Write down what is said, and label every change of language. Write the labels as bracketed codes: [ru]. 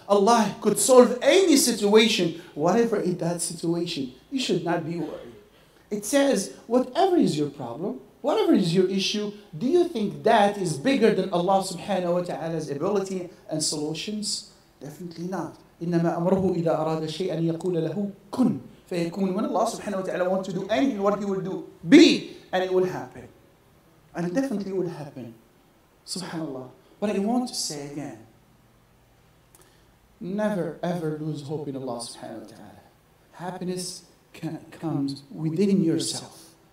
[en] Allah could solve any situation, whatever is that situation. You should not be worried. It says, whatever is your problem, whatever is your issue, do you think that is bigger than Allah subhanahu wa ta'ala's ability and solutions? Definitely not. [ar] إنما أمره إذا أراد شيئا يقول له كن فيكون. [en] When Allah subhanahu wa ta'ala wants to do anything, what He will do? Be, and it will happen. And it definitely will happen. Subhanallah. But I want to say again, never ever lose hope in Allah subhanahu wa ta'ala. Happiness comes within yourself.